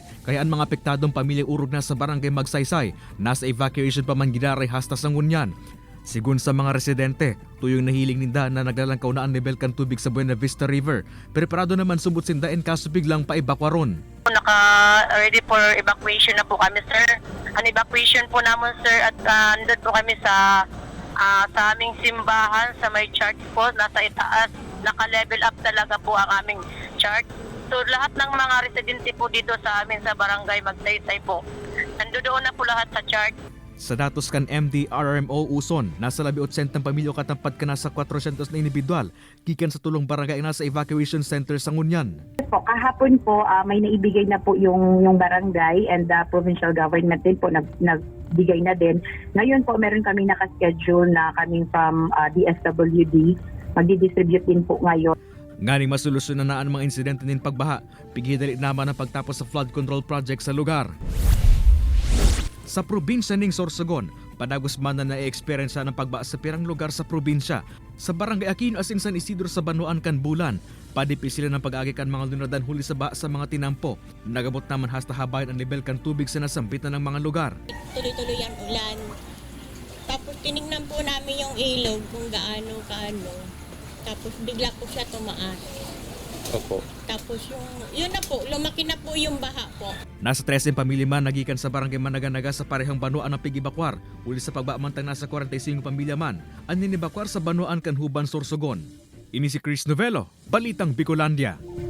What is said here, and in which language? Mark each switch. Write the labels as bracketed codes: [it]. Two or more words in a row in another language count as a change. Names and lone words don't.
[bik] Kaya ang mga apektadong pamilya urog na sa barangay Magsaysay, nasa evacuation pa man gidaray hasta sa ngunyan. Sigun sa mga residente, tuyong nahiling ninda na naglalangkaw na ang level kan tubig sa Buena Vista River. Preparado naman sumut sindain kaso biglang paibakwaron. [tl] Naka-ready [en] for evacuation [tl] na po kami, sir. Ang evacuation po naman, sir, at nandun po kami sa aming simbahan, sa may church po, nasa itaas. Naka-level up talaga po ang aming church. So lahat ng mga residente po dito sa amin sa barangay Magsaysay po, nandoon na po lahat sa church. [bik] Sa datos kan MDRRMO Uson, nasa 18 pamilya katapat ka na sa 400 na individual, gikan sa tulong barangay nasa evacuation center sa Ngunyan. [tl] Po, kahapon po may naibigay na po yung barangay [en] and the provincial government [tl] din po nagbigay na din. Ngayon po meron kami nakaschedule na kaming from DSWD, magdi-distribute din po ngayon. [bik] Nganing masolusyonan na ang mga insidente nin pagbaha, pigidali naman ang pagtapos sa flood control project sa lugar. Sa probinsya ning Sorsogon, padagos man na na-experience ng pagbaha sa pirang lugar sa probinsya. Sa barangay Aquino asin San Isidro sa Banwaan kan Bulan, padipis sila ng pag-agi kan mga lunadan huli sa baha sa mga tinampo. Nagabot naman hasta habayan ang level kan tubig sa nasampitan ng mga lugar. [tl] Tuloy-tuloy ang ulan. Tapos tinignan po namin yung ilog kung gaano. Tapos bigla po siya tumaas. Opo. Tapos yun na po, lumaki na po yung baha po. [bik] Nasa 13 pamilya man nagikan sa barangay Managanaga sa parehang Banwaan ang pigibakwar. Uli sa pagbaamantang nasa 45 pamilya man ang ninibakwar sa Banwaan kan Huban Sorsogon. Ini si Chris Novello, Balitang Bicolandia.